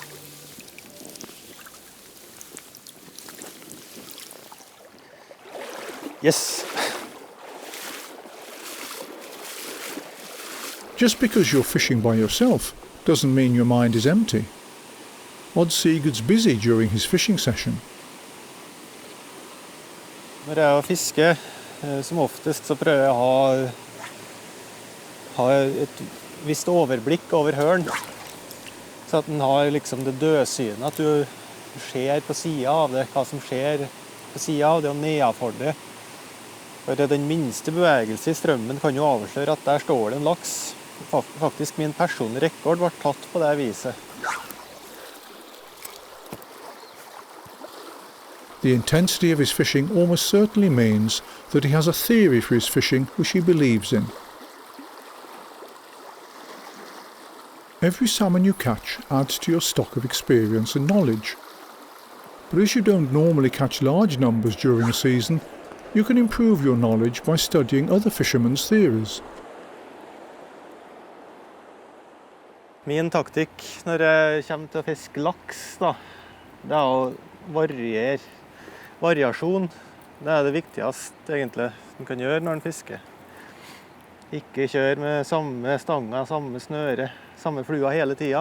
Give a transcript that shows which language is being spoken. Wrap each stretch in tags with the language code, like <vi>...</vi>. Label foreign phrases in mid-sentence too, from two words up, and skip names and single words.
<en>Yes. Just because you're fishing by yourself doesn't mean your mind is empty. Odd Sigurd's busy during his fishing session.</en> <no>Når jeg fisker, som oftest så prøver jeg å ha et visst overblikk over hølen, så at den har liksom det dødsynet, at du ser på siden av det, hva som skjer på siden av det og nedenfor det. For den minste bevegelse i strømmen kan jo avsløre at der står det en laks. Faktisk min personlige rekord ble tatt på det viset.</no> <en>The intensity of his fishing almost certainly means that he has a theory for his fishing which he believes in. Every salmon you catch adds to your stock of experience and knowledge. But as you don't normally catch large numbers during a season, you can improve your knowledge by studying other fishermen's theories.</en> <no>Min taktikk når jeg kommer til å fiske laks, det er å variasjon. Det er det viktigste egentlig man kan gjøre når man fisker. Ikke kjøre med samme stanga, samme snøre, samme flua hele tiden.</no>